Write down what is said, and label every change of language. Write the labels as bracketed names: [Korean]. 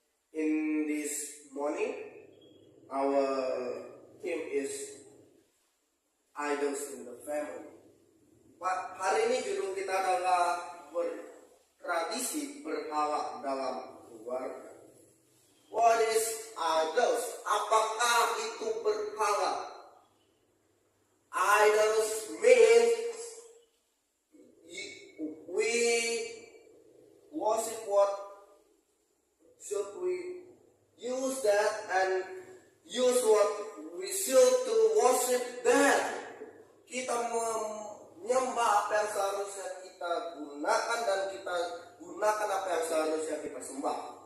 [English] In this morning, our theme is idols in the family. [Indonesian] Pak, hari ini judul kita adalah tradisi berhala dalam keluarga. [English] What is idols? [Indonesian] Apakah itu berhala? [English] Idols means we worship what should we use that and use what we should to worship that. [Indonesian] Kita menyembah apa yang seharusnya kita gunakan dan kita gunakan apa yang seharusnya kita sembah.